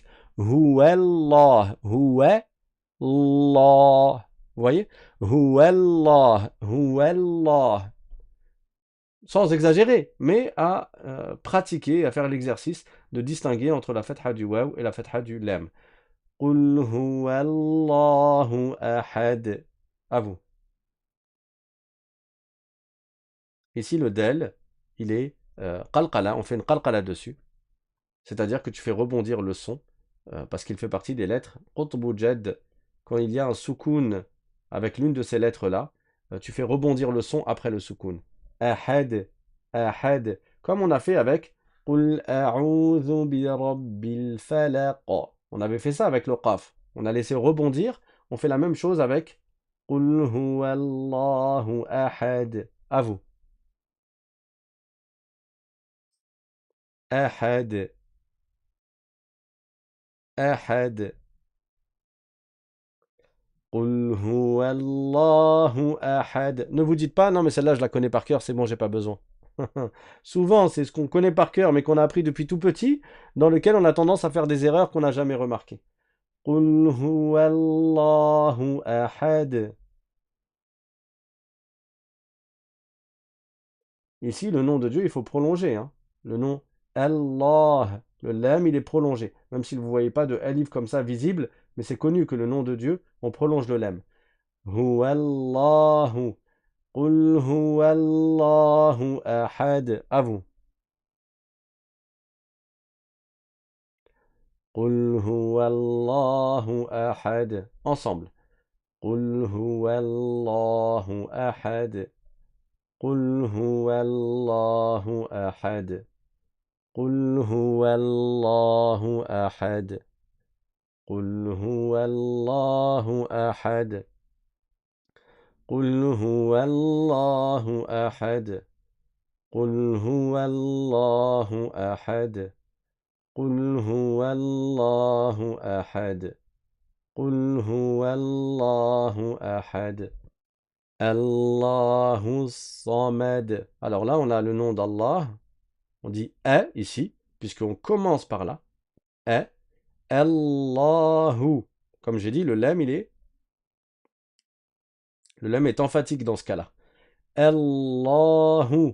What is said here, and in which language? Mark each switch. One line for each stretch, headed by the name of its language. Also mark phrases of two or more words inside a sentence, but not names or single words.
Arabic: هو الله، هو، الله.
French: Vous voyez?
Arabic: هو الله، هو الله.
French: Sans exagérer, mais à pratiquer, à faire l'exercice de distinguer entre la fatha du waw et la fatha du lam.
Arabic: قل هو الله أحد.
French: À vous. Ici, le del, il est qalqala, on fait une qalqala dessus. C'est-à-dire que tu fais rebondir le son, parce qu'il fait partie des lettres
Arabic: قطب جد.
French: Quand il y a un soukoun avec l'une de ces lettres-là, tu fais rebondir le son après le soukoun.
Arabic: أحد، أحد.
French: Comme on a fait avec
Arabic: قل أعوذ برب الفلق.
French: On avait fait ça avec le qaf. On a laissé rebondir. On fait la même chose avec
Arabic: قل هو الله أحد.
French: À vous.
Arabic: أحد، أحد. قل هو الله أحد.
French: Ne vous dites pas, non mais celle-là je la connais par cœur, c'est bon, j'ai pas besoin. Souvent, c'est ce qu'on connaît par cœur, mais qu'on a appris depuis tout petit, dans lequel on a tendance à faire des erreurs qu'on n'a jamais remarquées.
Arabic: قل هو الله أحد.
French: Ici, le nom de Dieu, il faut prolonger. Hein. Le nom Allah, le lam, il est prolongé. Même si vous ne voyez pas de alif comme ça visible, mais c'est connu que le nom de Dieu, on prolonge le lam.
Arabic: هو الله. قل هو الله أحد.
French: À vous.
Arabic: قل هو الله أحد. Ensemble. قل هو الله أحد. قل هو الله أحد. قل هو الله أحد. قل هو الله أحد. قل هو الله أحد. قل هو الله أحد. قل هو الله أحد قل هو الله أحد الله الصمد.
French: Alors là, on a le nom d'Allah. On dit est ici, puisqu'on commence par là. Est Allahu. Comme j'ai dit, le lam est emphatique dans ce cas-là. Allahu.